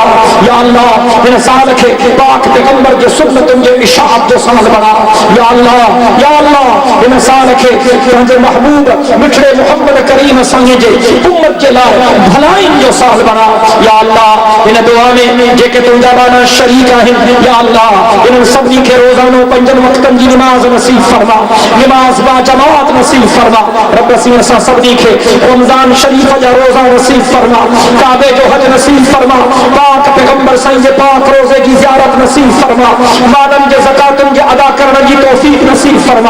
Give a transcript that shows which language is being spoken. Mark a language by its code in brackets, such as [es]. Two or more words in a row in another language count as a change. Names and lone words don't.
[sd] یا اللہ ان سال کے پاک پیغمبر کے سنت کے اشاعت جو سال بنا. یا اللہ ان سال کے تنجے محبوب مٹھڑے محمد کریم سنگ جے امت کے لائے بھلائی جو سال بنا. یا اللہ ان دعا میں جے کہ تم جابانا شریک ہیں. یا اللہ ان سبھی کے روزانوں پنجن وقتن کی نماز نصیب فرما. نماز با جماعت نصیب فرما. رب سین سا سبھی کے رمضان شریف جا روزہ نصیب فرما. کعبے جو حج نصیب فرما. پاک پیغمبر سائیں جے پاک روزے کی زیارت نصیب فرما. مالن جے زکاتن جے ادا کرنے کی توفیق نصیب فرما.